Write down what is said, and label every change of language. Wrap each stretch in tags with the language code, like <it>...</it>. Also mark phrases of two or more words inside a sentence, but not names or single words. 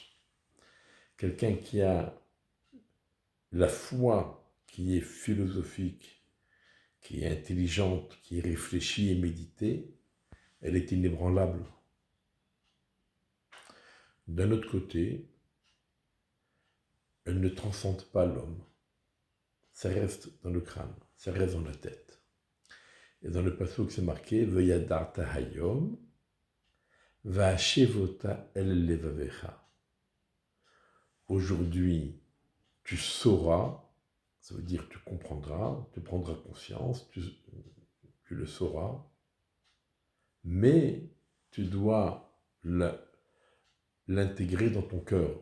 <fr>Quelqu'un qui a la foi qui est philosophique, qui est intelligente, qui est réfléchie et méditée, elle est inébranlable. D'un autre côté, elle ne transcende pas l'homme. Ça reste dans le crâne, ça reste dans la tête. Et dans le pasuk, c'est marqué «</fr> <he>וידעת היום והשבות אל לבבך ».</he> <fr>Aujourd'hui, tu sauras, ça veut dire tu comprendras, tu prendras conscience, tu le sauras, mais tu dois l'intégrer dans ton cœur.</fr>